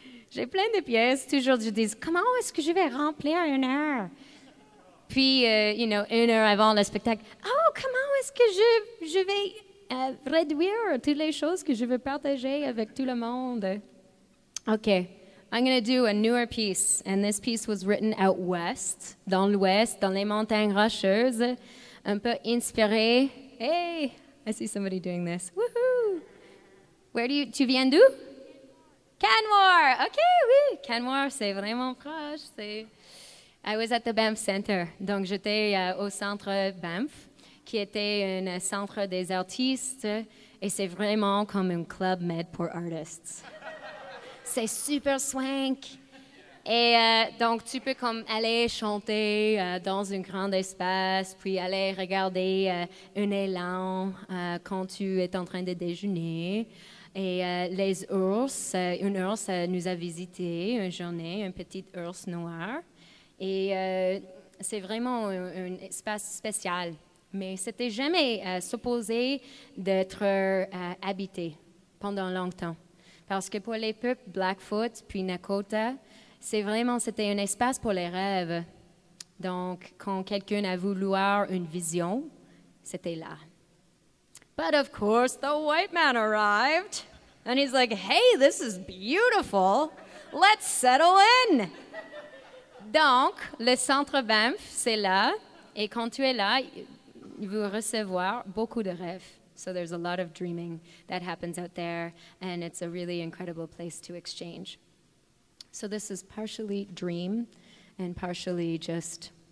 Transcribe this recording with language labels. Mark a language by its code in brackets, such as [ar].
[fr] J'ai plein de pièces. Toujours, je dis, comment est-ce que je vais remplir une heure? Puis, une heure avant le spectacle, oh, comment est-ce que je vais réduire toutes les choses que je veux partager avec tout le monde? [en] Okay, I'm going to do a newer piece. And this piece was written out west, [fr] dans l'ouest, dans les montagnes rocheuses, un peu inspiré. [en] Hey, I see somebody doing this. Woohoo! [fr] Tu viens d'où? [en] Canmore. OK, oui. [fr] Canmore, c'est vraiment proche. [en] I was at the Banff Center. [fr] Donc, j'étais au centre Banff, qui était un centre des artistes. Et c'est vraiment comme un club med pour artistes. C'est super swank. Et donc, tu peux comme aller chanter dans un grand espace, puis aller regarder un élan quand tu es en train de déjeuner. Et les ours, une ours nous a visité une journée, un petit ours noir. Et c'est vraiment un espace spécial. Mais c'était jamais supposé d'être habité pendant longtemps. Parce que pour les peuples Blackfoot puis Nakota, c'était un espace pour les rêves. Donc, quand quelqu'un a voulu avoir une vision, c'était là. [en] But of course, the white man arrived. And he's like, hey, this is beautiful. Let's settle in. [fr] Donc, le centre Banff, c'est là. Et quand tu es là, il va recevoir beaucoup de rêves. [en] So there's a lot of dreaming that happens out there. And it's a really incredible place to exchange. So this is partially dream and partially just...